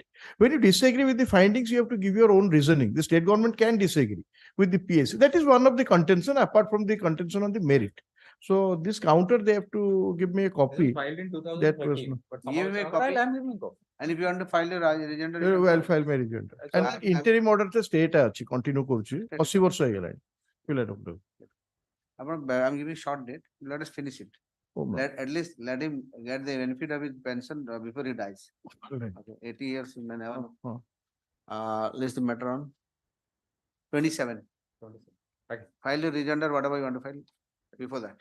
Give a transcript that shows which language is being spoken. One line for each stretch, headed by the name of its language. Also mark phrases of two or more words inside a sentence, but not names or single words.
English: When you disagree with the findings, you have to give your own reasoning. The state government can disagree with the PSC. That is one of the contention apart from the contention on the merit. So this counter, they have to give me a copy. Filed in That was 2013. But Give me a somehow- copy. I'm giving a copy. And if you want to file a rejoinder, Well, file my rejoinder. And interim order to state achi continue
Odia: କରୁଛି 80 ବର୍ଷ ହେଇଗଲାଣି ପିଲାର
English: I'm giving short date. Let us finish it. Oh, no. At least let him get the benefit of his pension before he dies. Right. Okay, 80 years may never know. List the matter on 27. File the rejoinder, whatever you want to file before that.